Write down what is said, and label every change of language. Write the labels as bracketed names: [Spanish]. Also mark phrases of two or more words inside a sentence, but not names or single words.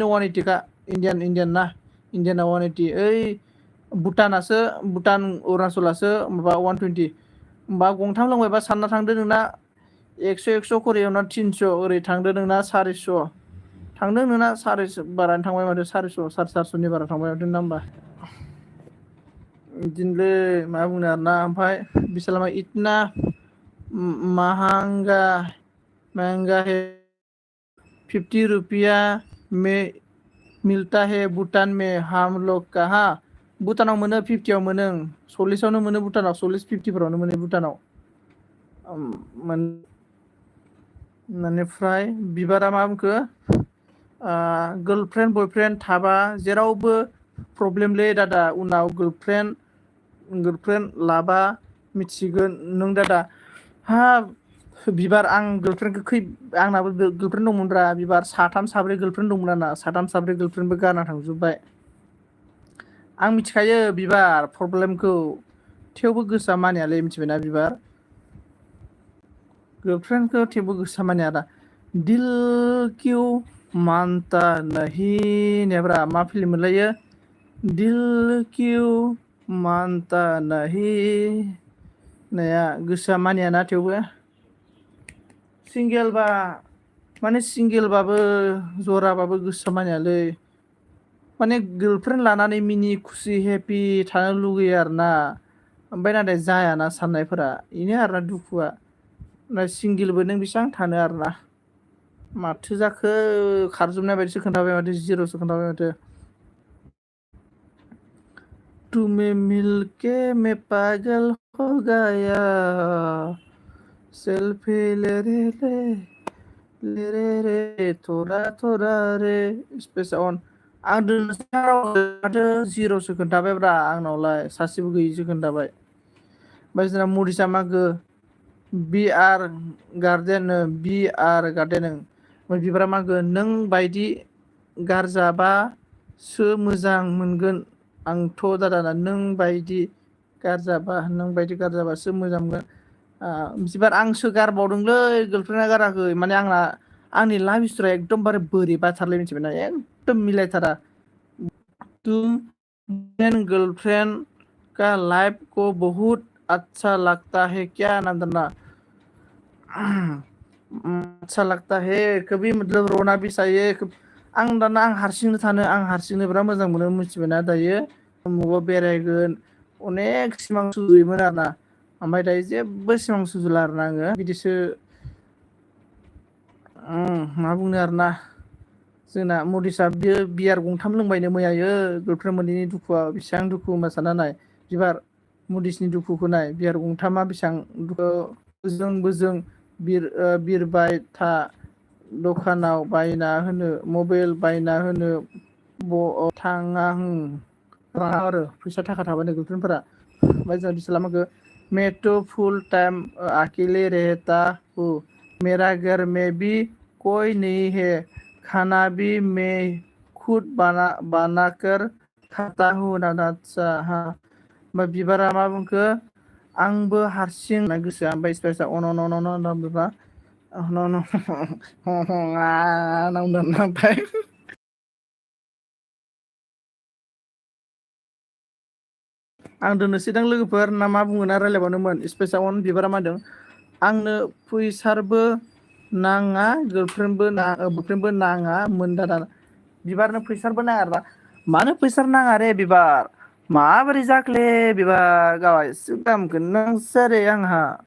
[Bodo] 180 खा इण्डियान ना इण्डियाना 180 ओइ भुटान अरुणाचलासो माबा 120 होमबा गंथाम लोंबायबा सानना थांदो नोंना 100 खरि एवना 300 ओरै थांदो नोंना 400 थांदों नोंना 400 बारानो थांबाय माथो 400 450नि बारा थांबाय माथो नोंना होमबा बिदिनोलै मा बुंनो आरोना ओमफ्राय बिसोरलामा इतना [Hindi] महंगा है 50 रुपया में मिलता है भूटान में हम लोग कहाँ [Bodo] भुटानाव मोनो 50आव मोनो 40आवनो मोनो भुटानाव 40-50 फोरावनो मोनो भुटानाव बेनिफ्राय बिबारा मा बुंखो गार्लफ्रेन्ड बयफ्रेन्ड थाबा जेरावबो प्रब्लेमलै दादा उनाव गार्लफ्रेन्ड लाबा मिथिगोन नों दादा बिबार आं गार्लफ्रेन्डखौ आंनाबो गार्लफ्रेन्ड दंमोनब्रा बिबार 3-4 गार्लफ्रेन्ड दंमोन आंना 3-4 गार्लफ्रेन्डबो गारना थांजोब्बाय आं मिथिखायो बिबार प्रब्लेमखौ थेवबो गोसोआ मानियालै मिथिबायना बिबार [Hindi] गर्लफ्रेंड को [Bodo] थेवबो गोसोआ मानिया दा [Hindi] दिल क्यों मानता नहीं [Bodo] नेब्रा मा फिल्म मोनलायो [Hindi] दिल क्यों मानता नहीं [Bodo] नाया गोसोआ मानियाना थेवबो सिंगेलबाबो जराबाबो गोसोआ मानियालै माने गार्लफ्रेन्ड लानानै मिनि खुसि हेपि थानो लुगैयो आरोना ओमफ्राय नाथाय जायाना साननायफोरा बेनो आरोना दुखुआ सिंगेलबो नों बेसेबां थानो आरोना माथो जाखो खारजोबनाय बायदिसो खोन्थाबाय माथो जिर'सो खोन्थाबाय माथो [Hindi] तुम्हें मिलके मैं पागल हो गया सेल्फी ले रे थोड़ा थोड़ा रे स्पेस [Bodo] अन आं माथो जिर'सो खोन्थाबायब्रा आंनावलाय सासेबो गैयिसो खोन्थाबाय ओमफ्राय जोंना मरिसा मागो बिआर गार्डेन ओमफ्राय बिबारा मागो नों बायदि गारजाबासो मोजां मोनगोन आंथ' दादा नों बायदि गारजाबासो मोजां मोनगोन बिबार आंसो गारबावदोंलै गार्लफ्रेन्डआ गाराखै माने आंनि लाभ हिस्ट'रिया एकदमबारे बोरैबाथारलै मिथिबायना एकदम मिलायथारा [Hindi] तुम गर्लफ्रेंड का लाइफ को बहुत अच्छा लगता है क्या [Bodo] नंदना [Hindi] अच्छा लगता है कभी मतलब रोना भी चाहिए [Bodo] आं दाना आं हारसिंनो थानो आं हारसिंनो बिराद मोजां मोनो मिथिबायना दायो मबावबा बेरायगोन अनेक सिमां सुजुयोमोन आरोना ओमफ्राय दायो जेबो सिमां सुजुला आरोना आङो बिदिसो मा बुंनो आरोना जोंना मदिसा बियो बियार गंथाम लोंबायनो मैयायो गर्लफ्रेन्ड मोनैनि दुखुआ बेसेबां दुखु होनबा सानना नाय बिबार मदिसनि दुखुखौ नाय बियार गंथामा बेसेबां बोजों बिरबाय था दखानाव बायना होनो मबाइल बायना होनो थाङा रागा आरो फैसा थाखा थाबानो गर्लफ्रेन्डफोरा ओमफ्राय जोंना बिसोर लामाखौ [Hindi] मैं तो फुल टाइम अकेले रहता हूँ मेरा घर में भी कोई नहीं है खाना भी मैं खुद बनाकर खाता हूँ [Bodo] नाचा हा ओमफ्राय बिबारा मा बुंखो आंबो हारसिं ना गोसोआ ओमफ्राय स्पेसा अन अन अन अन बिबा ओमफ्राय आं दोननोसैदां लोगोफोर ना मा बुङो ना रायलायबावनोमोन स्पेसा अन बिबारा मा होनदों आंनो फैसारबो नाङा गर्लफ्रेन्डबो नाङा मोनदाना बिबारनो फैसारबो नाङा आरोना मानो फैसार नाङा रे बिबार माबोरै जाखोले बिबार गावा एसे दामखौ नांसोआरे आंहा